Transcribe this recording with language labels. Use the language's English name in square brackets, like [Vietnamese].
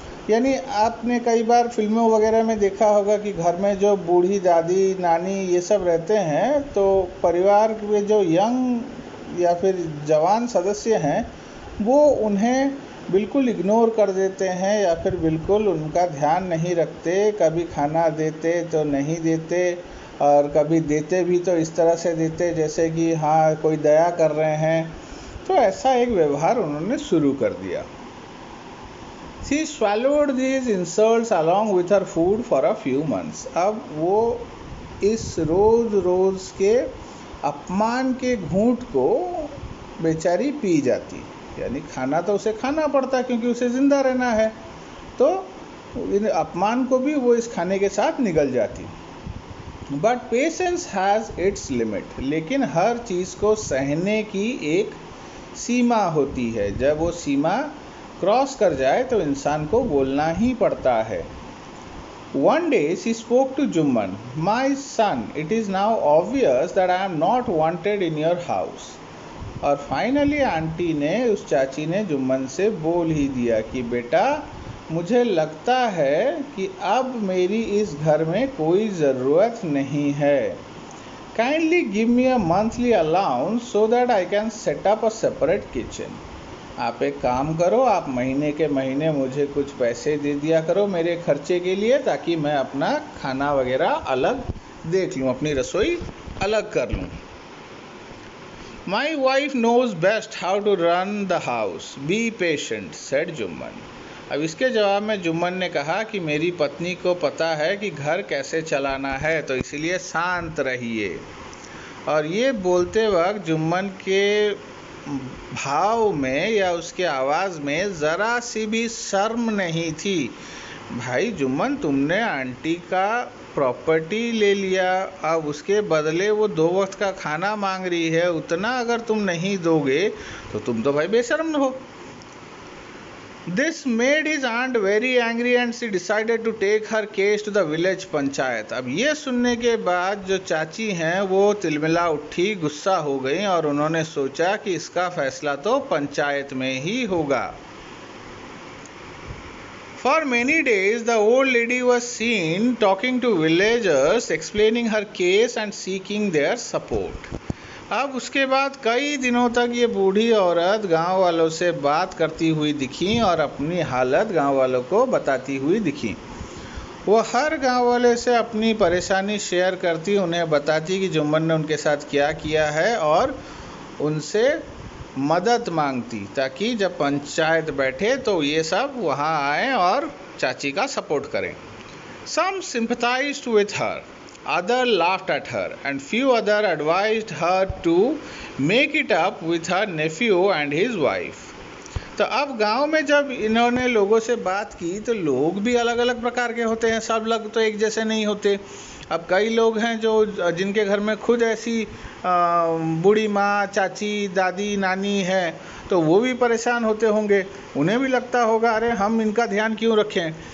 [Hindi] यानी आपने कई बार फिल्मों वगैरह में देखा होगा कि घर में जो बूढ़ी दादी, नानी ये सब रहते हैं तो परिवार में जो यंग या फिर जवान सदस्य हैं वो उन्हें बिल्कुल इग्नोर कर देते हैं या फिर बिल्कुल उनका ध्यान नहीं रखते। कभी खाना देते तो नहीं देते और कभी देते भी तो इस तरह से देते जैसे कि हाँ कोई दया कर रहे हैं। तो ऐसा एक व्यवहार उन्होंने शुरू कर दिया। [English] She swallowed these insults along with her food for a few months. [Hindi] अब वो इस रोज़ रोज़ के अपमान के घूंट को बेचारी पी जाती, यानी खाना तो उसे खाना पड़ता क्योंकि उसे ज़िंदा रहना है, तो इन अपमान को भी वो इस खाने के साथ निगल जाती। [English] But patience has its limit. [Hindi] लेकिन हर चीज़ को सहने की एक सीमा होती है। जब वो सीमा क्रॉस कर जाए तो इंसान को बोलना ही पड़ता है। [English] One day she spoke to Jumman, "My son, it is now obvious that I am not wanted in your house." [Hindi] और फाइनली आंटी ने, उस चाची ने जुम्मन से बोल ही दिया कि बेटा मुझे लगता है कि अब मेरी इस घर में कोई ज़रूरत नहीं है। [English] Kindly give me a monthly allowance so that I can set up a separate kitchen. [Hindi] आप एक काम करो, आप महीने के महीने मुझे कुछ पैसे दे दिया करो मेरे खर्चे के लिए, ताकि मैं अपना खाना वगैरह अलग देख लूँ, अपनी रसोई अलग कर लूँ। [English] My wife knows best how to run the house. Be patient, said Jumman. [Hindi] अब इसके जवाब में जुम्मन ने कहा कि मेरी पत्नी को पता है कि घर कैसे चलाना है, तो इसलिए शांत रहिए। और ये बोलते वक्त जुम्मन के भाव में या उसके आवाज़ में ज़रा सी भी शर्म नहीं थी। भाई जुम्मन, तुमने आंटी का प्रॉपर्टी ले लिया, अब उसके बदले वो 2 वक्त का खाना मांग रही है, उतना अगर तुम नहीं दोगे तो तुम तो भाई बेशर्म हो। [English] This made his aunt very angry and she decided to take her case to the village panchayat. [Hindi] अब ये सुनने के बाद जो चाची हैं वो तिलमिला उठी, गुस्सा हो गई और उन्होंने सोचा कि इसका फैसला तो पंचायत में ही होगा। [English] For many days the old lady was seen talking to villagers, explaining her case and seeking their support. [Hindi] अब उसके बाद कई दिनों तक ये बूढ़ी औरत गांव वालों से बात करती हुई दिखी और अपनी हालत गांव वालों को बताती हुई दिखी। वो हर गांव वाले से अपनी परेशानी शेयर करती, उन्हें बताती कि जुम्मन ने उनके साथ क्या किया है और उनसे मदद मांगती, ताकि जब पंचायत बैठे तो ये सब वहाँ आए और चाची का सपोर्ट करें। [English] Some sympathized with her. Others laughed at her, and few others advised her to make it up with her nephew and his wife. [Hindi] तो अब गांव में जब इन्होंने लोगों से बात की तो लोग भी अलग अलग प्रकार के होते हैं, सब लोग तो एक जैसे नहीं होते। अब कई लोग हैं जो जिनके घर में खुद ऐसी बूढ़ी माँ, चाची, दादी, नानी है, तो वो भी परेशान होते होंगे, उन्हें भी लगता होगा अरे हम इनका ध्यान क्यों रखें।